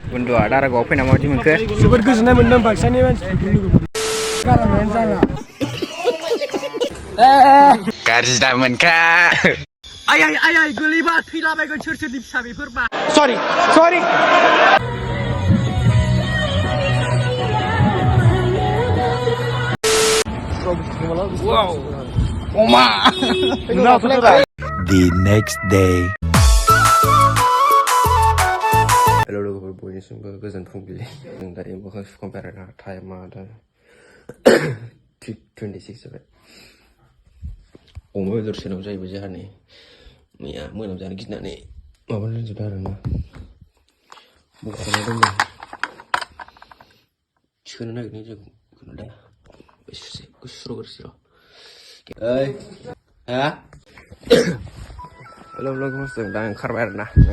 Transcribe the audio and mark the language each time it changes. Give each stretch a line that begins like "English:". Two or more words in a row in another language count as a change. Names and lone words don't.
Bodo: बुन्दुआ दारागावआव फैना माबायदि मोनखो? जोबोद गोजोननाय मोन्दों बाक्सानि मानसिफोरखौ लोगो मोननानै। गारनायानो जाला। गाज्रि दा मोनखा। आइ गोलैबा थैलाबायगोन सोरनि फिसा बेफोरबा। सरि। Wow. Oma.
English: The next day.
Bodo: Hello लोगोफोर बयनिसिमबो गोजोन फुंबिलि जों दायो मोखां सुखांबाय आरोना टाइमा दा 3:26 जाबाय अमा बेदर सोनाव जाहैबाय जोंहा नै मैया मोनायाव जानो गिनानै माबा दोनजोबदों आरोना बख'ना दोनदों सोनो नागिरदों जों बेखौनो दा गुसुर' ओइ हा हेल' लोगोफोर जों दा ओंखारबाय आरोना